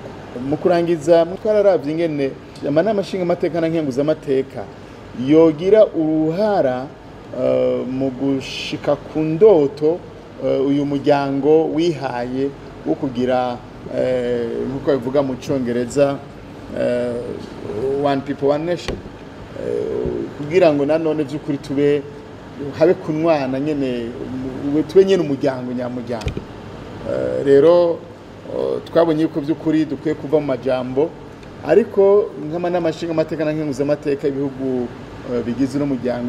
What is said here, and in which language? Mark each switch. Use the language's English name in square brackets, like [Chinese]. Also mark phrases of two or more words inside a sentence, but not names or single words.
[Rundi] Mu kurangiza twararavye ingene amanama nshingamateka na nkenguzamateka yogira uruhara mu gushika ku ndoto uyu muryango wihaye wo kugira nkuko bivuga mu Congereza [English] one people one nation, [Rundi] kugira ngo nanone by'ukuri tube habe kunwana nyene tube nyene umuryango nyamuryango. Rero twabonye yuko by'ukuri dukwiye kuva mu majambo, ariko nk'amanama nshingamateka na nkenguzamateka ibihugu bigize n'umuryango